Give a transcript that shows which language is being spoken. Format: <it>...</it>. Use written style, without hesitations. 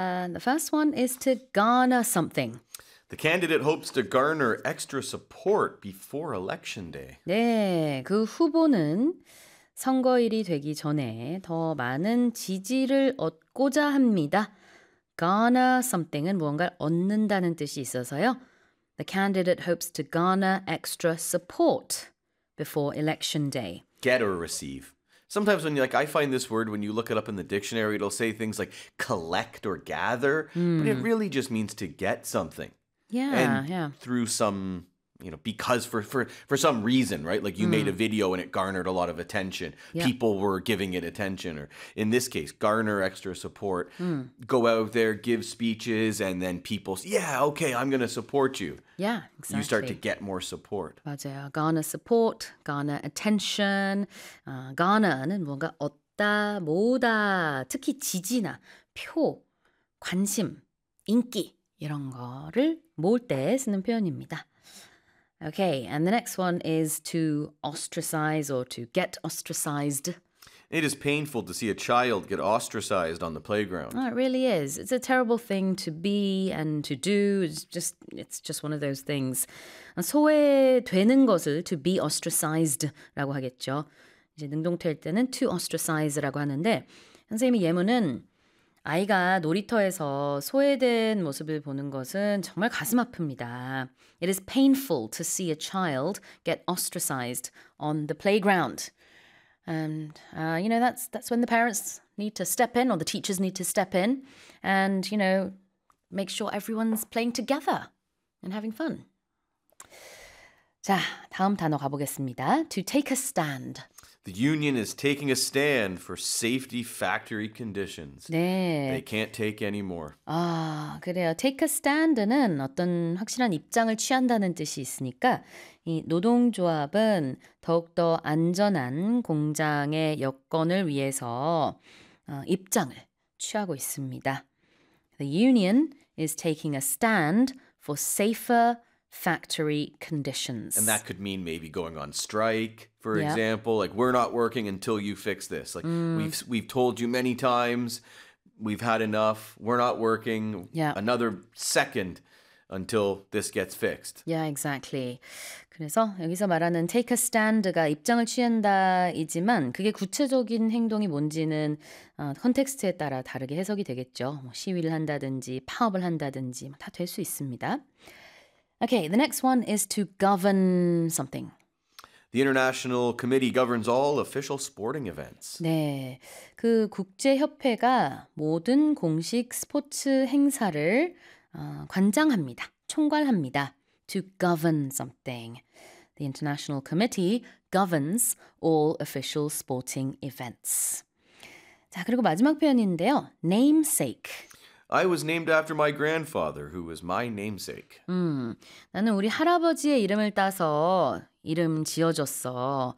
<en>And the first one is to garner something. The candidate hopes to garner extra support before election day.</en> <ko>네, 그 후보는 선거일이 되기 전에 더 많은 지지를 얻고자 합니다. Garner something은 무언가를 얻는다는 뜻이 있어서요.</ko> <en>The candidate hopes to garner extra support before election day. Get or receive. Sometimes when you, like, I find this word, when you look it up in the dictionary, it'll say things like collect or gather, but it really just means to get something. Yeah, and yeah. Through some, you know, because for some reason, right? Like you made a video and it garnered a lot of attention. Yep. People were giving it attention. Or in this case, garner extra support. Go out there, give speeches, and then people say, yeah, okay, I'm going to support you. Yeah, exactly. You start to get more support.</en> <ko>맞아요.</ko> <en>Garner support, garner attention.</en> <ko>Garner는 뭔가 얻다, 모으다, 특히 지지나 표, 관심, 인기 이런 거를 모을 때 쓰는 표현입니다.</ko> <en>Okay, and the next one is to ostracize or to get ostracized. It is painful to see a child get ostracized on the playground. Oh, it really is. It's a terrible thing to be and to do. It's just one of those things.</en> <ko>소외되는 것을</ko> <en>to be ostracized라고 하겠죠.</en> <ko>이제 능동태일 때는 to ostracize라고 하는데 선생님이 예문은 아이가 놀이터에서 소외된 모습을 보는 것은 정말 가슴 아픕니다.</ko> <en>It is painful to see a child get ostracized on the playground. And, you know, that's when the parents need to step in or the teachers need to step in and, you know, make sure everyone's playing together and having fun.</en> <ko>자, 다음 단어 가보겠습니다.</ko> <en>To take a stand. The union is taking a stand for safety factory conditions.</en> <ko>네.</ko> <en>They can't take anymore.</en> <ko>아, 그래요. Take a stand는 어떤 확실한 입장을 취한다는 뜻이 있으니까 이 노동조합은 더욱더 안전한 공장의 여건을 위해서 입장을 취하고 있습니다.</ko> <en>The union is taking a stand for safer factory conditions. And that could mean maybe going on strike, for example. Like, we're not working until you fix this. Like, we've told you many times, we've had enough, we're not working another second until this gets fixed. Yeah, exactly.</en> <ko>그래서 여기서 말하는 take a stand가 입장을 취한다이지만 그게 구체적인 행동이 뭔지는 컨텍스트에 따라 다르게 해석이 되겠죠. 뭐 시위를 한다든지 파업을 한다든지 다 될 수 있습니다.</ko> <en>Okay, the next one is to govern something. The International Committee governs all official sporting events.</en> <ko>네, 그 국제협회가 모든 공식 스포츠 행사를 관장합니다, 총괄합니다.</ko> <en>To govern something. The International Committee governs all official sporting events.</en> <ko>자, 그리고 마지막 표현인데요, namesake.</ko> <en>I was named after my grandfather, who was my namesake.</en> <ko>나는 우리 할아버지의 이름을 따서 이름 지어줬어.</ko>